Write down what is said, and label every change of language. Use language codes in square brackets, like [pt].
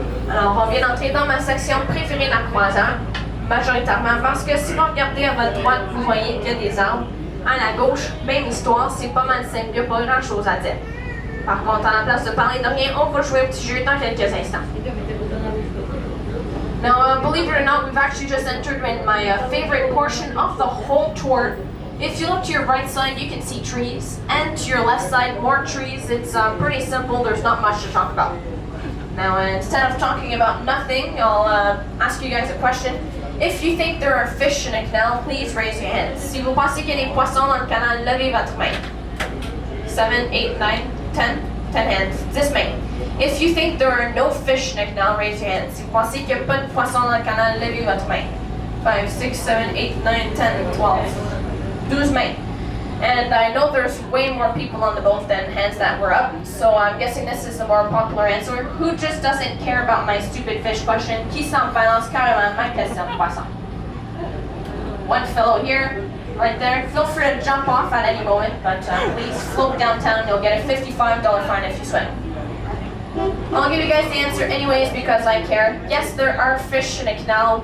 [fr] Alors, on vient d'entrer dans ma section préférée de la croisière, majoritairement parce que si vous regardez à votre droite, vous voyez qu'il y a des arbres. À la gauche, même histoire, c'est pas mal simple, il n'y a pas grand chose à dire. Par contre, à la place de parler de rien, on va jouer un petit jeu dans quelques instants. [en] Now, believe it or not, we've actually just entered in my favorite portion of the whole tour. If you look to your right side, you can see trees, and to your left side, more trees. It's pretty simple, there's not much to talk about. Now, instead of talking about nothing, I'll ask you guys a question. If you think there are fish in a canal, please raise your hands. [fr] Si vous pensez qu'il y a des poissons dans le canal, levez votre main. 7, 8, 9, 10, [en] 10 hands. [fr] 10 mains. [en] If you think there are no fish in a canal, raise your hands. [fr] Si vous pensez qu'il n'y a pas de poissons dans le canal, levez votre main. 5, 6, 7, 8, 9, 10, 12. 12 mains. [en] And I know there's way more people on the boat than hands that were up, so I'm guessing this is the more popular answer. Who just doesn't care about my stupid fish question? [fr] Qui s'en balance carrément ma question de poisson? [en] One fellow here, right there. Feel free to jump off at any moment, but please float downtown. You'll get a $55 fine if you swim. I'll give you guys the answer anyways because I care. Yes, there are fish in a canal.